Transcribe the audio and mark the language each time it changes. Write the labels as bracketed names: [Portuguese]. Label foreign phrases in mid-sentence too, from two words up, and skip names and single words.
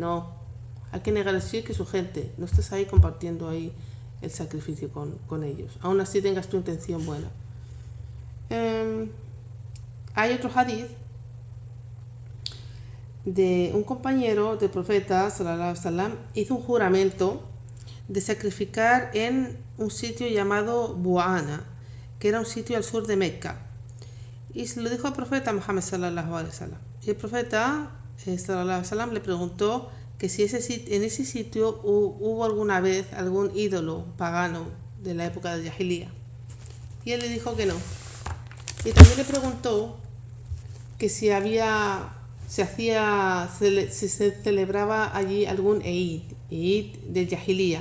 [Spanish] No, hay que negar el shirk, que su gente, no estás ahí compartiendo ahí el sacrificio con ellos, aún así tengas tu intención buena. Hay otro hadith de un compañero del profeta [Arabic] صلى الله عليه وسلم, [Spanish] hizo un juramento de sacrificar en un sitio llamado Buana, que era un sitio al sur de Meca, y se lo dijo al profeta Muhammad [Arabic] صلى الله عليه وسلم. [Spanish] Y el profeta [Arabic] صلى الله عليه وسلم [Spanish] le preguntó que si en ese sitio hubo alguna vez algún ídolo pagano de la época de Jahiliya, y él le dijo que no. Y también le preguntó que si se celebraba allí algún Eid, Eid del Jahiliya.